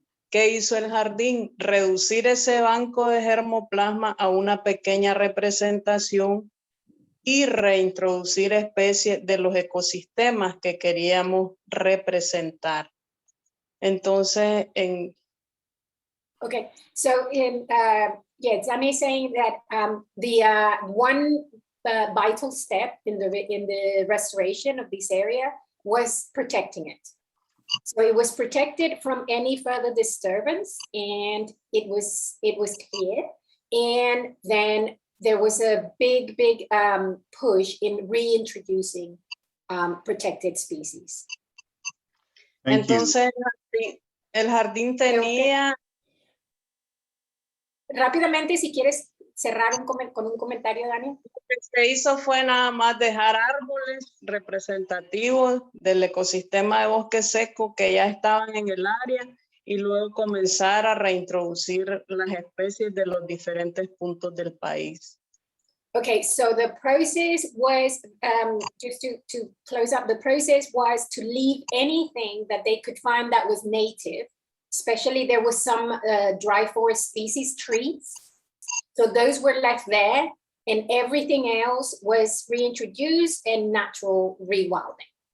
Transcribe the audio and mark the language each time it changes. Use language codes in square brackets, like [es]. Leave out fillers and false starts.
[es] ¿Qué hizo el jardín? Reducir ese banco de germoplasma a una pequeña representación y reintroducir especies de los ecosistemas que queríamos representar. Entonces, [en] Okay, so yeah, Zami is saying that the one vital step in the restoration of this area was protecting it. So it was protected from any further disturbance, and it was cleared. And then there was a big push in reintroducing protected species. [es] entonces el jardín tenía... Rápidamente, si quieres cerrar con un comentario, Dani. Lo que se hizo fue nada más dejar árboles representativos del ecosistema de bosque seco que ya estaban en el área y luego comenzar a reintroducir las especies de los diferentes puntos del país. [en] Okay, so the process was, just to close up, the process was to leave anything that they could find that was native. Especially there was some dry forest species trees. So those were left there and everything else was reintroduced and natural rewilding.